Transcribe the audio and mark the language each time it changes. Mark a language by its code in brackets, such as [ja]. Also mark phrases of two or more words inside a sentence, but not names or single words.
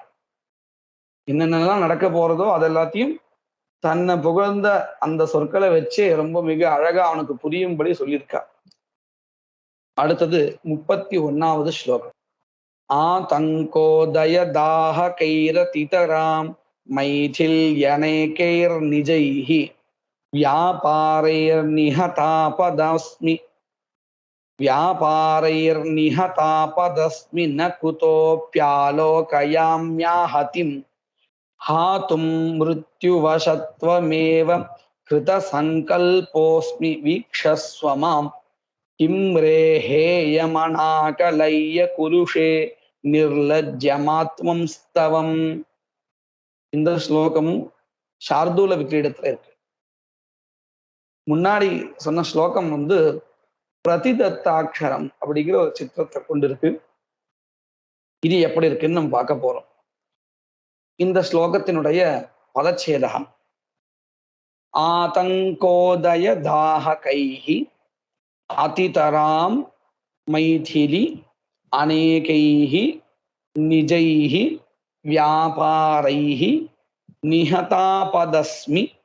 [ta] என்னென்னலாம் நடக்க போறதோ அது எல்லாத்தையும் தன்னை புகழ்ந்த அந்த சொற்களை வச்சு ரொம்ப மிக அழகா அவனுக்கு புரியும்படி சொல்லியிருக்கா. அடுத்தது 31வது ஸ்லோகம். [sa] आतङ्कोदय दाह कैरतितरां मैथिल्यनेकैर् निजैः व्यापारैर्निहतापदस्मि न कुतोऽप्यालोकयाम्याहतिम् हातुं मृत्युवशत्वमेव कृतसङ्कल्पोऽस्मि वीक्षस्व मां किं रेहेयमनाकलय्य कुरुषे निर्लज्जमात्मं स्तवम्. [ta] இந்த ஸ்லோகமும் சார்தூல விக்கிரீடத்துல இருக்கு. முன்னாடி சொன்ன ஸ்லோகம் பிரதிதத்தாட்சரம் அப்படிங்கிற ஒரு சித்திரத்தை கொண்டு இருக்கு. இது எப்படி இருக்குன்னு நம்ம பார்க்க போறோம். இந்த ஸ்லோகத்தினுடைய பதச்சேதகம் [sa] आतङ्कोदय दाहकैः अतितराम् मैथिलि अनेकैः निजैः व्यापारैः निहतापदस्मि.